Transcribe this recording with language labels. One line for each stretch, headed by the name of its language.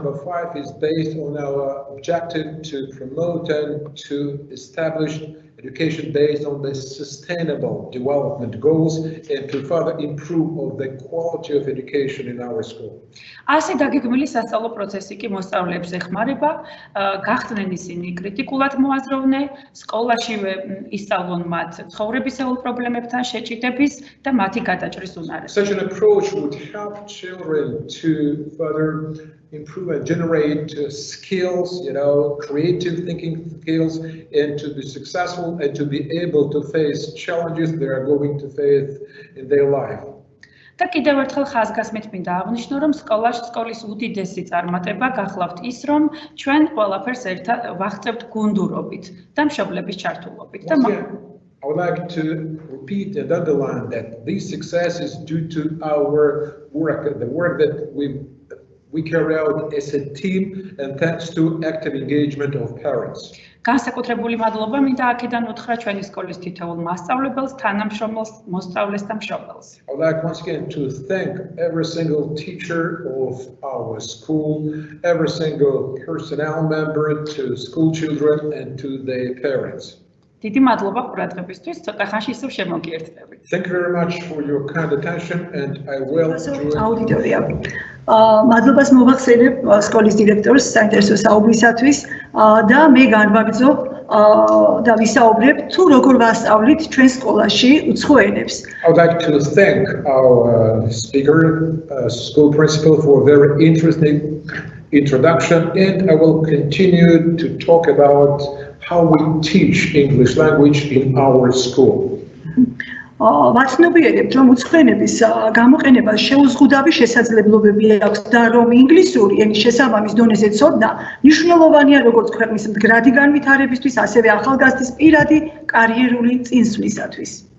English: Number 5 is based on our objective to promote and to establish education based on the sustainable development goals and to further improve the quality of education in our school.
Georgian: ასე დაგეგმილი სასწავლო პროცესი კი მოსწავლეებს ეხმარება, გახდნენ ისინი კრიტიკულად მოაზროვნე, სკოლაშივე ისწავლონ მათ ცხოვრებისეულ პრობლემებთან შეჭიდების და მათი გადაჭრის უნარებს.
English: Such an approach would help children to further improve and generate skills, creative thinking skills, and to be successful and to be able to face challenges they are going to face in their life.
Georgian: და კიდევ ერთხელ ხაზგასმით მინდა აღვნიშნო, რომ სკოლის უდიდესი წარმატება გახლავთ ის, რომ ჩვენ ყველაფერს ერთად ვაღწევთ გუნდურობით და მშობლების ჩართულობით.
English: I would like to repeat and underline that this success is due to our work, the work that we carry out as a team, and thanks to active engagement of parents.
Georgian: განსაკუთრებული მადლობა მინდა აქედან უთხრა ჩვენი სკოლის თითოეულ მასწავლებელს, თანამშრომელს, მოსწავლეს და მშობელს.
English: I would like once again to thank every single teacher of our school, every single personnel member, to school children and to their parents.
Georgian: დიდი მადლობა ყურადღებისთვის, ცოტა ხანში ისევ შემოგიერთდებით.
English: Thank you very much for your kind attention, and I will join.
Georgian: აუდიტორია. მადლობას მოვახსენებ სკოლის დირექტორს საინტერესო საუბრისათვის და მე განვაგრძობ და ვისაუბრებ თუ როგორ ვასწავლით ჩვენ სკოლაში უცხო ენებს.
English: I would like to thank our speaker, school principal, for a very interesting introduction, and I will continue to talk about how we teach English language in our school.
Georgian: ვაცნობიერებთ, რომ უცხო ენების გამოყენებას შეუზღუდავი შესაძლებლობები აქვს და რომ ინგლისური ენის შესაბამის დონეზე ცოდნა მნიშვნელოვანია როგორც ქვეყნის მდგრადი განვითარებისთვის, ასევე ახალგაზრდის პირადი კარიერული წინსვლისათვის.